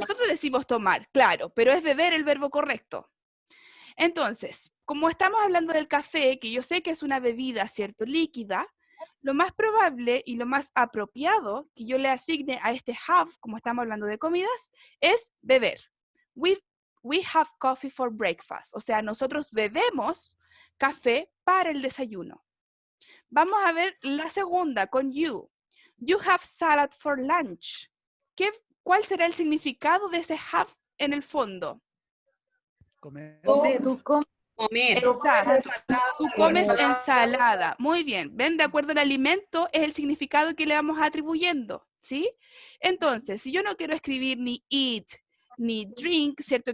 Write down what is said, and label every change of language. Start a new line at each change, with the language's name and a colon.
Spanish: Nosotros decimos tomar, claro, pero es beber el verbo correcto. Entonces, como estamos hablando del café, que yo sé que es una bebida, ¿cierto? Líquida, lo más probable y lo más apropiado que yo le asigne a este have, como estamos hablando de comidas, es beber.
English: We have coffee for breakfast.
Spanish: O sea, nosotros bebemos café para el desayuno. Vamos a ver la segunda con you.
English: You have salad for lunch.
Spanish: ¿Cuál será el significado de ese have en el fondo? Comer. Tú comes Comer. Exacto. Tú comes ensalada. Muy bien. ¿Ven? De acuerdo al alimento es el significado que le vamos atribuyendo, ¿sí? Entonces, si yo no quiero escribir ni eat ni drink, ¿cierto?